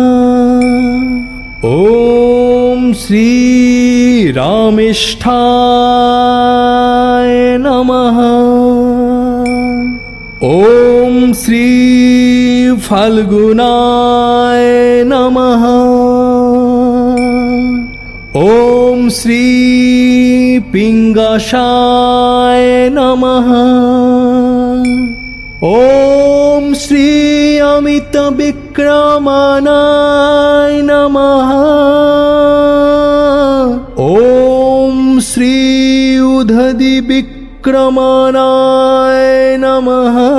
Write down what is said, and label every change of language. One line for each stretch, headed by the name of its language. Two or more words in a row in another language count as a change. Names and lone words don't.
Sanskrit: ওম শ্রী রামেষ্ঠায় নমঃ। ওম শ্রী ফাল্গুনায় নমঃ। ওম শ্রী পিঙ্গাসায় নমঃ। ॐ श्री अमित विक्रमाणाय नमः। ॐ श्री उदधि विक्रमाणाय नमः।